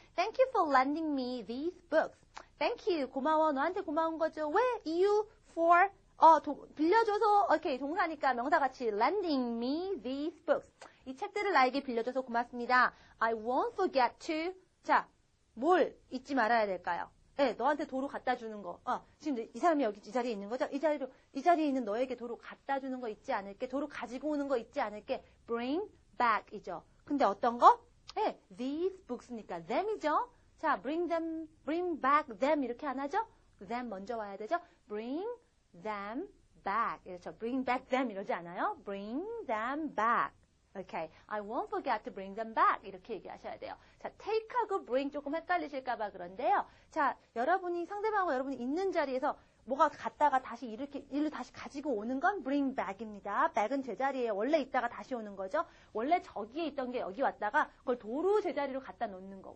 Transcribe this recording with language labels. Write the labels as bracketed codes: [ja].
[en] Thank you for lending me these books. Thank you. [ko] 고마워. 너한테 고마운 거죠. 왜? 이유 for 빌려줘서 okay, 동사니까 명사같이 [en] lending me these books. [ko] 이 책들을 나에게 빌려줘서 고맙습니다. [en] I won't forget to. [ko] 자, 뭘 잊지 말아야 될까요? 너한테 도로 갖다 주는 거. 지금 이 사람이 여기 이 자리에 있는 거죠? 이 자리에 있는 너에게 도로 갖다 주는 거 잊지 않을게. 도로 가지고 오는 거 잊지 않을게. bring back이죠. 근데 어떤 거? these books니까 them이죠. 자, bring back them 이렇게 안 하죠? them 먼저 와야 되죠? bring them back. 그렇죠. [en] bring back them [ko] 이러지 않아요? [en] bring them back. Okay. I won't forget to bring them back. [ko] 이렇게 얘기하셔야 돼요. 자, take하고 bring 조금 헷갈리실까봐 그런데요. 자, 여러분이 상대방하고 여러분이 있는 자리에서 뭐가 갔다가 다시 일로 다시 가지고 오는 건 bring back입니다. back은 제자리에 원래 있다가 다시 오는 거죠. 원래 저기에 있던 게 여기 왔다가 그걸 도로 제자리로 갖다 놓는 거.